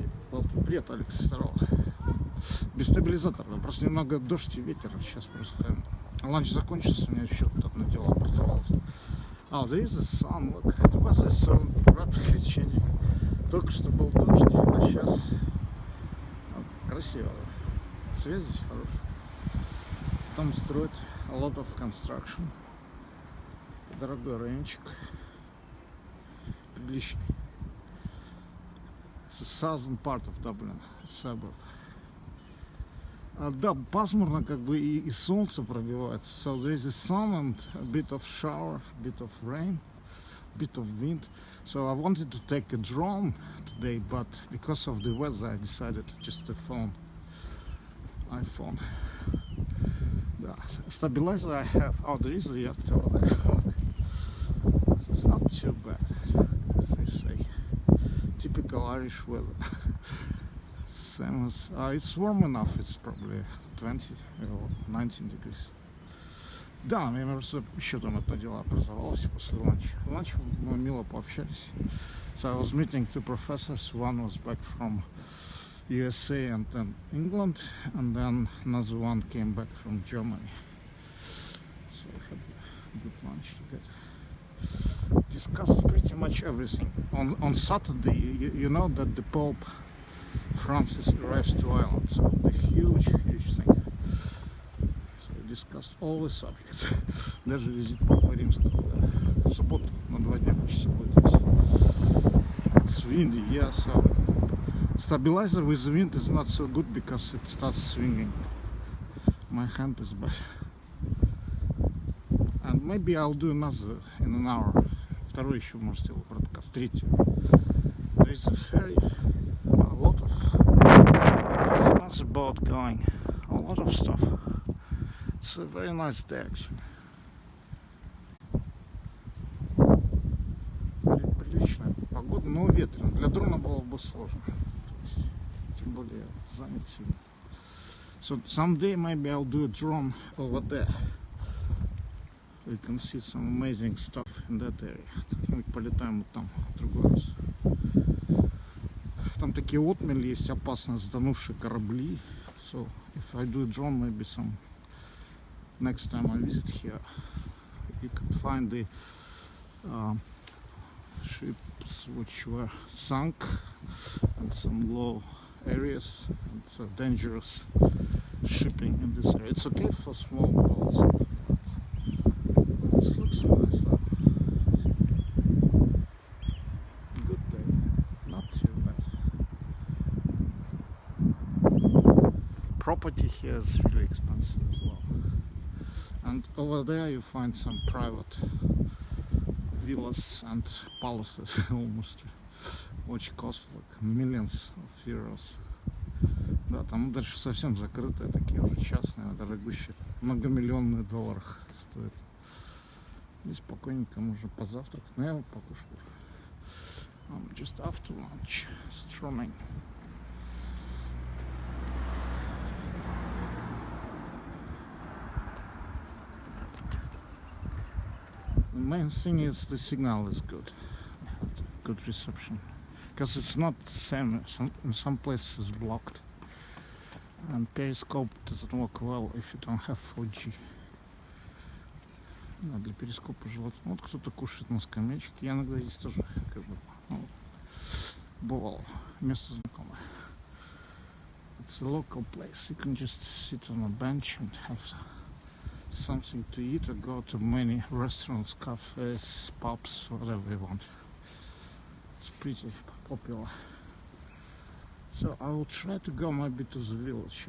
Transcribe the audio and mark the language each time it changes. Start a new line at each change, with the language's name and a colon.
Russian: Well, привет, Алекс, здорово. Без стабилизатора, просто немного дождь и ветер. Сейчас просто ланч закончился, у меня еще тут одно дело образовалось.
English: Oh, there is a sun, look, it was so rapidly changing.
Russian: Только что был дождь, а сейчас красиво. Свет здесь хороший. Там строят
English: a lot of construction.
Russian: Дорогой райончик. Приличный.
English: It's the southern part of Dublin, a suburb.
Russian: Да, пасмурно как бы и солнце пробивается.
English: So there is a sun and a bit of shower, a bit of rain, a bit of wind. So I wanted to take a drone today, but because of the weather I decided just to iPhone. Да, stabilizer I have. Oh, there is a yacht over there. It's not too bad, as we say. Typical Irish weather. Same as, it's warm enough, it's probably 20 or 19 degrees.
Russian: Да, мне просто еще там это дело образовалось после ланча. Ланч мы мило пообщались.
English: So I was meeting two professors. One was back from USA and then England, and then another one came back from Germany. So we had a good lunch together. Discussed pretty much everything. On Saturday, you know that the Pope Francis arrives to Ireland, so a huge thing. So we discussed all the subjects.
Russian: Даже визит Папы Римского. В субботу на 2 дня почти будет.
English: It's windy, yeah, so stabilizer with wind is not so good because it starts swinging. My hand is bad. And maybe I'll do another in an hour.
Russian: Второй еще, может, сделаю подкаст. Третий.
English: There is a ferry. A lot of that's about going, a lot of stuff. It's a very nice day actually.
Russian: Приличная погода, но ветрено. Для дрона было бы сложно. Тем более занят сильно.
English: So someday maybe I'll do a drone over there. We can see some amazing stuff in that area.
Russian: Как-нибудь полетаем вот там в другой раз. Там такие отмели есть, опасно сданувшие корабли.
English: So if I do a drone, maybe some next time I visit here, you can find the ships which were sunk and some low areas and so dangerous shipping in this area. It's okay for small boats. This looks nice. Good day, not too bad. Property here is really expensive as well. And over there you find some private villas and palaces almost, which cost like millions of euros.
Russian: Да, там дальше совсем закрытые, такие уже частные, дорогущие, многомиллионные долларах стоят. Здесь спокойненько можно позавтракать, но я вот покушаю.
English: I'm just after lunch, strumming. The main thing is the signal is good reception, because it's not the same. In some places blocked, and Periscope doesn't work well if you don't have 4G.
Russian: Да, для перископа желательно. Вот кто-то кушает на скамеечке. Я иногда здесь тоже как бы, бывал. Место знакомое.
English: It's a local place. You can just sit on a bench and have something to eat, or go to many restaurants, cafes, pubs, whatever you want. It's pretty popular. So I will try to go maybe to the village.